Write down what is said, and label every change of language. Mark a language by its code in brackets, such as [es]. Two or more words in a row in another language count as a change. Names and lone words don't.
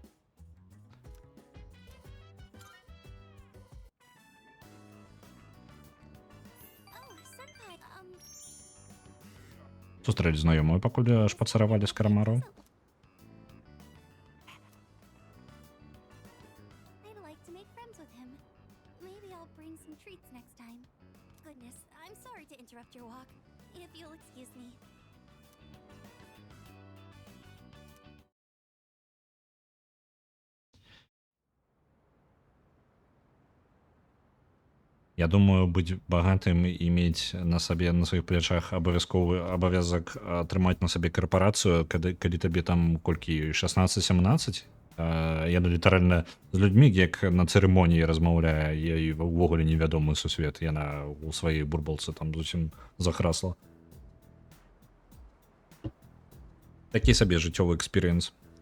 [en] Oh, Senpai, [be] сустрэлі знаёмую пакуль шпацаравалі з кармару [en] I'd like to make friends with him. Maybe I'll bring some treats next time. Goodness, I'm sorry to interrupt your walk. If you'll excuse me. [be] Я думаю быць багатым і мець на сабе на сваіх плячах абавязковы абавязак атрымаць на сабе карпарацыю калі табе там колькі 16-17 яна літаральна з людзьмі як на цырымоніі размаўляе і ўвогуле невядомы сусвет яна у сваёй бурбалцы там зусім захрасла такі сабе жыццёвы экспірыенс